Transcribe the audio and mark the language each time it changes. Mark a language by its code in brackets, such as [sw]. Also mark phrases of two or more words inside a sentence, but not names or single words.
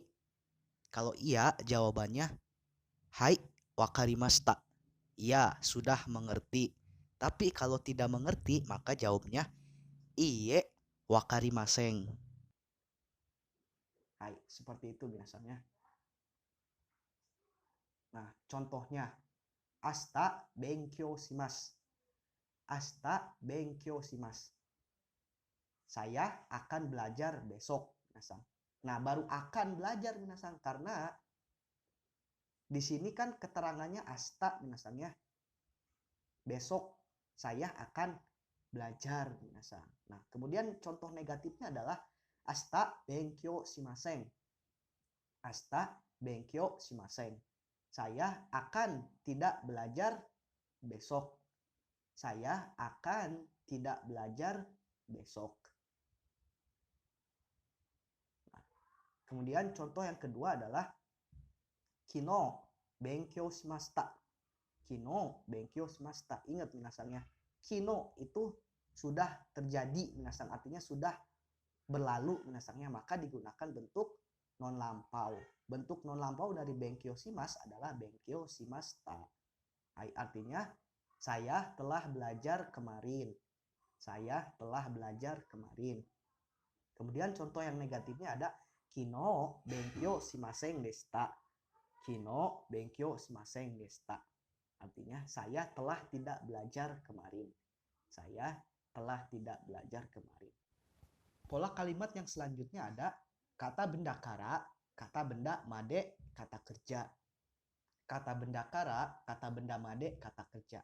[id] Kalau iya, jawabannya [ja] はい、分かりました. [id] Iya, sudah mengerti. Tapi kalau tidak mengerti, maka jawabnya [ja] いいえ、分かりません. [id] Hai, seperti itu biasanya. Nah, contohnya [ja] 明日勉強します. 明日勉強します. [id] Saya akan belajar besok, minasang. Nah, baru akan belajar minasang karena di sini kan keterangannya asta minasangnya. Besok saya akan belajar minasang. Nah, kemudian contoh negatifnya adalah [ja] 明日勉強しません. 明日勉強しません. [id] Saya akan tidak belajar besok. Saya akan tidak belajar besok. Nah, kemudian contoh yang kedua adalah [ja] 昨日勉強しました. 昨日勉強しました. [id] Ingat minasangnya. Kino itu sudah terjadi minasang, artinya sudah berlalu minasangnya, maka digunakan bentuk non lampau. Bentuk non lampau dari [ja] 勉強します [id] adalah [ja] 勉強しました. [id] Artinya saya telah belajar kemarin. Saya telah belajar kemarin. Kemudian contoh yang negatifnya ada [ja] 昨日勉強しませんでした. 昨日勉強しませんでした. [id] Artinya saya telah tidak belajar kemarin. Saya telah tidak belajar kemarin. Pola kalimat yang selanjutnya ada kata benda kara, kata benda made, kata kerja. Kata benda kara, kata benda made, kata kerja.